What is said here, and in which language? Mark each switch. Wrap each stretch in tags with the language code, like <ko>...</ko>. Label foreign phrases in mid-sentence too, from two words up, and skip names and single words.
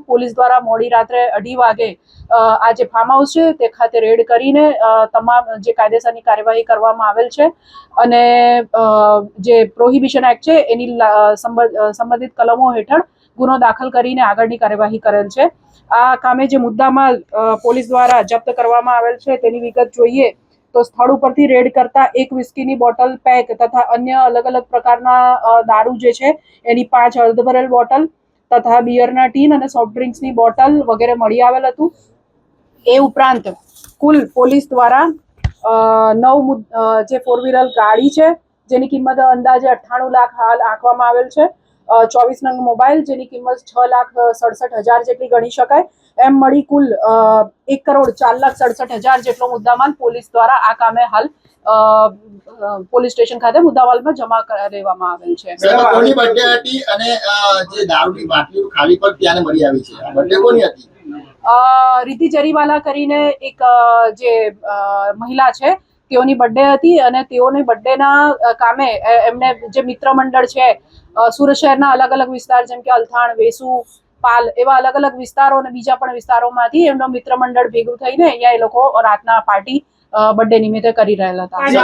<gu>પોલીસ દ્વારા મોડી રાત્રે 2:30 વાગે આ જે ફાર્મ હાઉસ છે તે ખાતે રેડ કરીને તમામ જે કાયદેસરની કાર્યવાહી કરવામાં આવેલ છે અને જે</gu> <en>prohibition act</en> <gu>છે એની સંબંધિત કલમો હેઠળ ગુનો દાખલ કરીને આગળની કાર્યવાહી કરેલ છે। આ કામે જે મુદ્દામાલ પોલીસ દ્વારા જપ્ત કરવામાં આવેલ છે તેની વિગત જોઈએ તો સ્થળ પરથી રેડ કરતા એક વ્હિસ્કીની બોટલ પેક તથા અન્ય અલગ અલગ પ્રકારના દારૂ જે છે એની 5 અર્ધ ભરેલ બોટલ તથા બિયરના ટીન અને</gu> <en>soft drinksની</en> <gu>બોટલ વગેરે મળી આવેલ હતું। એ ઉપરાંત કુલ પોલીસ દ્વારા 9 જે 4 વ્હીલર ગાડી છે જેની કિંમત અંદાજે 98 લાખ હાલ આંકવામાં આવેલ છે। 24 નંગ મોબાઇલ જેની કિંમત 6,67,000 જેટલી ગણી શકાય। એમ મળી કુલ 1,04,67,000 જેટલો મુદ્દામાલ પોલીસ દ્વારા આ કામે હાલ</gu> <en>police station</en> <gu>ખાતે મુદ્દામાલમાં જમા કરવામાં આવેલ છે। કોની બર્થડે હતી અને જે દારૂની બાટલીઓ ખાલી પર ત્યાંને मળી આવી છે આ બर्थडे કોની હતી? રીતિ જરીવાલા કરીને એક જે મહિલા છે તેઓની બર્થડે હતી અને તેઓની બર્થડેના કામે એમને જે મિત્ર મંડળ છે સુરત શહેરના અલગ અલગ વિસ્તાર જેમ કે અલથાણ, વેસુ, પાલ એવા અલગ અલગ વિસ્તારો અને બીજા પણ વિસ્તારોમાંથી એમનો મિત્ર મંડળ ભેગું થઈને અહીંયા એ લોકો રાતના પાર્ટી બર્થડે નિમિત્તે કરી રહેલા હતા।</gu>